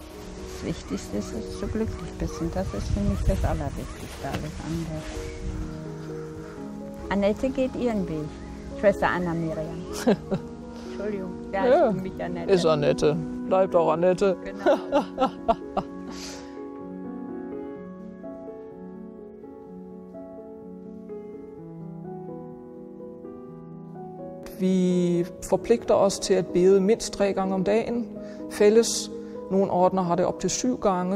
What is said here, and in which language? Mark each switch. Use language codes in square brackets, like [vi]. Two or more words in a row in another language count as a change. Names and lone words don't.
[de] Aha. das Wichtigste ist, dass du glücklich bist. Und das ist für mich das Allerwichtigste, alles andere. Annette geht ihren Weg. Schwester Anna Miriam. Entschuldigung, ja, ist für mich Annette. Ist Annette. Bleibt auch Annette. Genau. [da] Vi forpligter os til at bede mindst 3 gange om dagen. Fælles. Nogle ordener har det op til 7 gange.